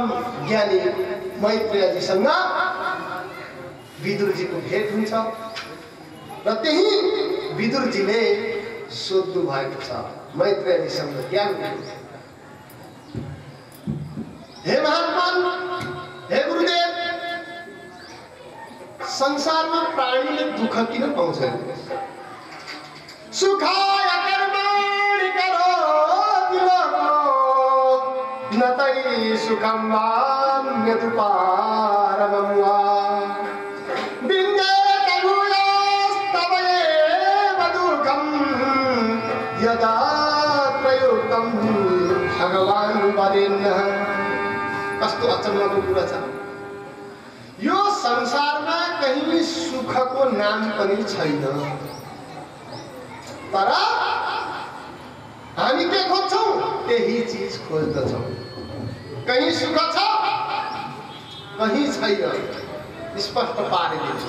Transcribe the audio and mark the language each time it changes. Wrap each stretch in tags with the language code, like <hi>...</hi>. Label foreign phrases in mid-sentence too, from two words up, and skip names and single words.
<ne>ज्ञानी मैत्रेयजीसँग विदुरजीको भेट हुन्छ र त्यही विदुरजीले सोध्नु भएको छ मैत्रेयजीसँग ज्ञान दिन्छ। हे महात्मा, हे गुरुदेव, संसारमा प्राणीले दुःख किन पाउँछ?</ne> <sa>सुखाय कर्माणि करोति लोको न तै सुखं वान्यदुपारमं वा विन्देत भूयस्तव एव दुःखं यदा प्रयुक्तं भगवान् वरेण्यः।</sa> <ne>कस्तो अचम्मको कुरा छ। यो संसारमा कहीं सुखको नाम पनि छैन, तर हामी के खोज्छौं? त्यही चीज खोज्दछौं। कहीं सुख छ, कहीं छैन, स्पष्ट पारिदिन्छु।</ne>